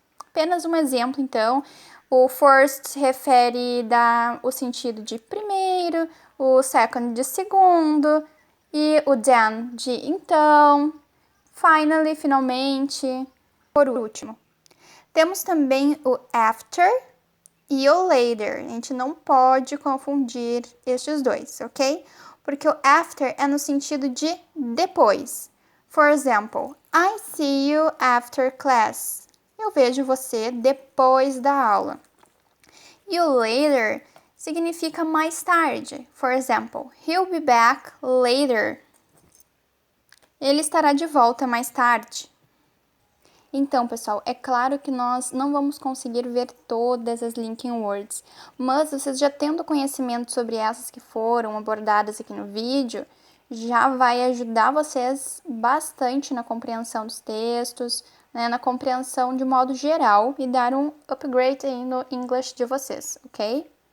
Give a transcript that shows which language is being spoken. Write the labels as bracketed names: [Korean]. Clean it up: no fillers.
[Portuguese] Apenas um exemplo, então, o first se refere o sentido de primeiro, o second de segundo, e o then de então, finally, finalmente, por último. Temos também o after e o later. A gente não pode confundir estes dois, ok? Porque o after é no sentido de depois. [English] For example, I see you after class. [Portuguese] Eu vejo você depois da aula. E o later significa mais tarde. [English] For example, he'll be back later. [Portuguese] Ele estará de volta mais tarde. Então, pessoal, é claro que nós não vamos conseguir ver todas as linking words, mas vocês já tendo conhecimento sobre essas que foram abordadas aqui no vídeo, já vai ajudar vocês bastante na compreensão dos textos, né, na compreensão de modo geral e dar um upgrade aí no English de vocês, ok?